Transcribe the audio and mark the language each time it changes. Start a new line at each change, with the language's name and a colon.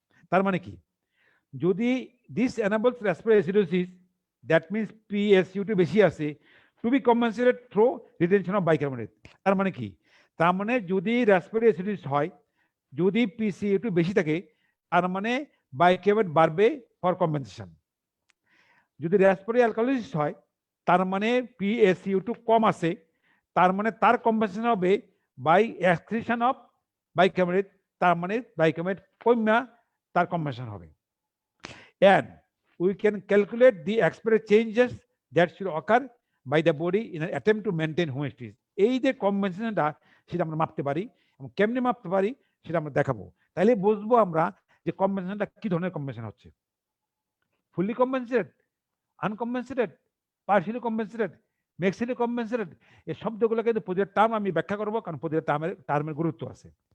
Bangla: তার মানে কি, যদি
English: this enables respiratory acidosis, that means PaCO2
Bangla: বেশি আছে,
English: to be compensated through retention of bicarbonate.
Bangla: তার মানে কি, তার মানে যদি respiratory acidosis হয়, যদি PaCO2 বেশি থাকে, তার মানে bicarbonate বাড়বে ফর কম্পেনসেশন। যদি respiratory alkalosis হয়, তার মানে PaCO2 কম আছে, তার মানে তার কম্পেনসেশন হবে
English: by excretion of bicarbonate,
Bangla: তার মানে বাইকার্বনেট কমা তার কম্পেনসেশন হবে।
English: And we can calculate the expected changes that should occur by the body in an attempt to maintain homeostasis.
Bangla: এই যে কম্পেনসেশনটা সেটা আমরা মাপতে পারি, এবং কেমনে মাপতে পারি সেটা আমরা দেখাবো। তাহলে বুঝবো আমরা যে কম্পেনসেশনটা কি ধরনের কম্পেনসেশন হচ্ছে, fully compensated, আনকম্পেনসেটেড, partially compensated, maximally compensated. এই শব্দগুলো কিন্তু প্রতিটা টার্ম আমি ব্যাখ্যা করবো, কারণ প্রতিটা টার্মের গুরুত্ব আছে।